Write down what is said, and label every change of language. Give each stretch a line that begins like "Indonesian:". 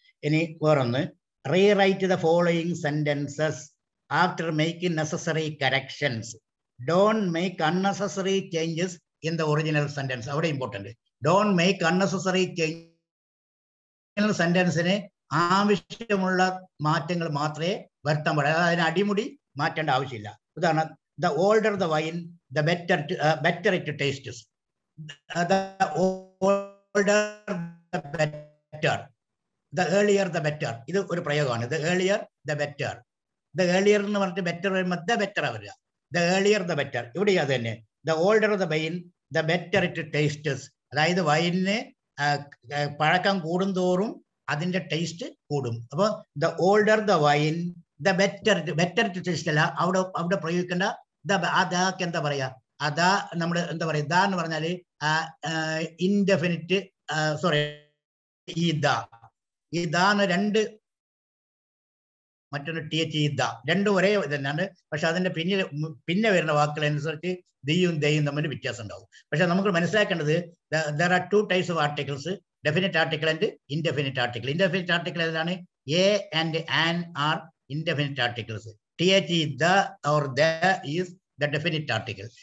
Malayalam: ഇനി വേറൊന്ന്,
English: Rewrite the following sentences after making necessary corrections. Don't make unnecessary changes in the original sentence.
Malayalam: അവിടെ
English: Important. Don't make unnecessary change.
Malayalam: സെന്റൻസിന് ആവശ്യമുള്ള മാറ്റങ്ങൾ മാത്രമേ വരുത്താൻ പാടുള്ളൂ. അതിന് അടിമുടി മാറ്റേണ്ട ആവശ്യമില്ല. ഉദാഹരണം,
English: the older the wine, the better it tastes. The older the better. The earlier the better.
Malayalam: ഇത് ഒരു പ്രയോഗമാണ്.
English: The earlier the better. The earlier
Malayalam: എന്ന് പറഞ്ഞിട്ട്
English: better
Malayalam: വരുമ്പോൾ
English: the better
Malayalam: വരിക.
English: The earlier the better.
Malayalam: ഇവിടെ അത് തന്നെ.
English: The older the wine, the better it tastes.
Malayalam: അതായത് വൈനിന് പഴക്കം കൂടുന്തോറും അതിന്റെ ടേസ്റ്റ് കൂടും. അപ്പൊ
English: the older the wine, the better it tastes
Malayalam: അല്ല അവിടെ പ്രയോഗിക്കേണ്ട. അതാക്ക് എന്താ പറയാ? അതാ നമ്മുടെ എന്താ പറയാ? ദാ എന്ന് പറഞ്ഞാല് ഇൻഡെഫിനിറ്റ്, സോറി, ഈ ദാന്ന് രണ്ട്, മറ്റൊരു TH രണ്ടും ഒരേ തന്നെയാണ്. പക്ഷെ അതിന്റെ പിന്നെ വരുന്ന വാക്കുകൾ അനുസരിച്ച് ദിയും ദയും തമ്മിൽ വ്യത്യാസം ഉണ്ടാവും. പക്ഷെ നമുക്ക് മനസ്സിലാക്കേണ്ടത്
English: there are two types of articles, definite article and indefinite article. Indefinite article
Malayalam: ഏതാണ്?
English: A and an are indefinite articles. TH the or the is the definite article.